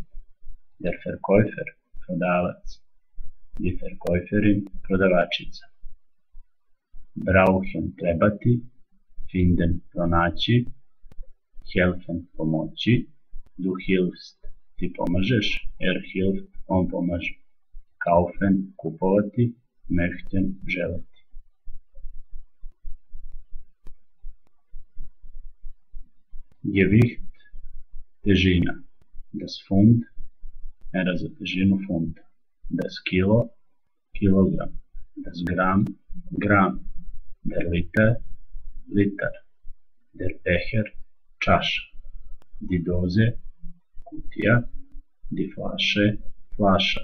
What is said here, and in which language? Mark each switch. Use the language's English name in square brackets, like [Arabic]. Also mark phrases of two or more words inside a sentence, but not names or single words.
[German] Der Verkäufer, prodavac. Die Verkäuferin, prodavačica. Brauchen, trebati. Finden, pronaći. Helfen, pomoći. Du hilfst, [Serbian] ti pomažeš. [German] Hilft, [Serbian] on pomaže. [German] Kaufen, kupovati. Möchten, želiti. Gewicht, težina. Das Pfund, [Serbian] mera za težinu funta. [German] Das Kilo, kilogram. Das Gramm, gram. Der Liter, litar. Der Becher, čaša. Die Dose, kutija. Die Flasche, flaša.